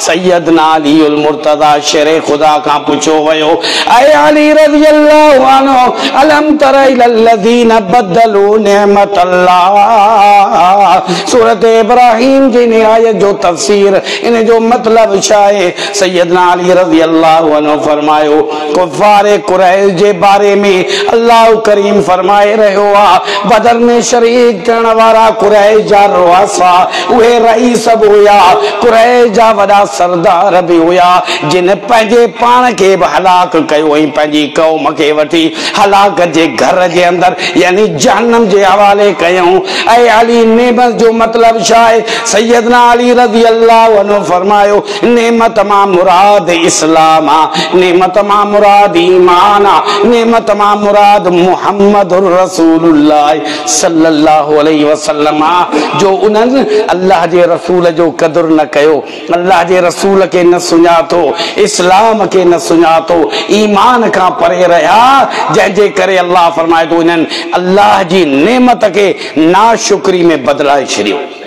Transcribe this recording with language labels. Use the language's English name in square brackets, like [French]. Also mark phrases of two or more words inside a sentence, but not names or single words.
[Sindhi] सैयदना अलीउल मुर्तज़ा शेरे खुदा खां पुछो वियो, ऐ अली [Arabic] رضي الله عنه ألم تر إلى الذين بدلوا نعمة الله. [Sindhi] सूरत इब्राहिम जी निहायत जो तफसीर इन जो मतलब छा है। सैयदना अली [Arabic] رضي الله عنه [Sindhi] फरमायो, कुफ़ार कुरैश जे बारे में अल्लाह करीम फरमाए रहियो आहे, बदर में शरीक थियण वारा कुरैश जा रुआसा उहे रईस बि हुया, कुरैश जा वॾा सरदार बि हुया, जिन पंहिंजे पाण खे बि हलाक कयो ऐं पंहिंजी कौम खे वठी हलाकत जे घर जे अंदरि यानी जहन्नम जे हवाले कयऊं। ऐं अली नेमत जो मतलब छा है। सैयदना अली [Arabic] رضي الله عنه [Sindhi] फरमायो, नेमत मां मुराद इस्लाम आ, नेमत मां मुराद ईमान आ, नेमत मां मुराद [Arabic] محمد رسول الله صلى الله عليه وسلم [Sindhi] आ। जो उन्हनि अल्लाह जे रसूल जो क़दुरु न कयो, अल्लाह जे रसूल खे न सुञातो, इस्लाम खे न सुञातो, ईमान खां परे रहिया, जंहिंजे करे अल्लाह फरमाए थो इन्हनि अल्लाह जी नेमत खे नाशुक्री में बदलाए छॾियो।